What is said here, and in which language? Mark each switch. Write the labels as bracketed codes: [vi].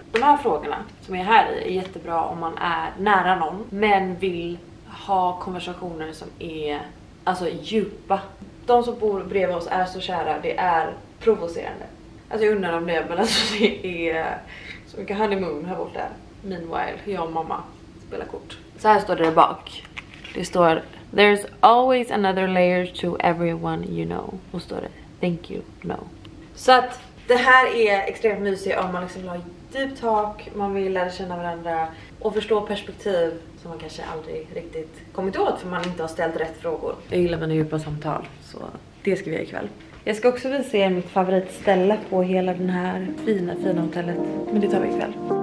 [sv] De här frågorna som är här i är jättebra om man är nära någon men vill ha konversationer som är alltså djupa. De som bor bredvid oss är så kära, det är provocerande. Alltså jag undrar om det, men alltså det är så mycket honeymoon här borta. Meanwhile, jag och mamma spelar kort. Så här står det där bak. Det står [en] There's always another layer to everyone you know. [sv] Och står det [en] Thank you, no. [sv] Så att det här är extremt mysigt om man liksom vill ha djupt tak, man vill lära känna varandra och förstå perspektiv som man kanske aldrig riktigt kommit åt för man inte har ställt rätt frågor. Jag gillar mina djupa samtal, så det ska vi göra ikväll. Jag ska också visa er mitt favoritställe på hela den här fina hotellet, men det tar vi ikväll.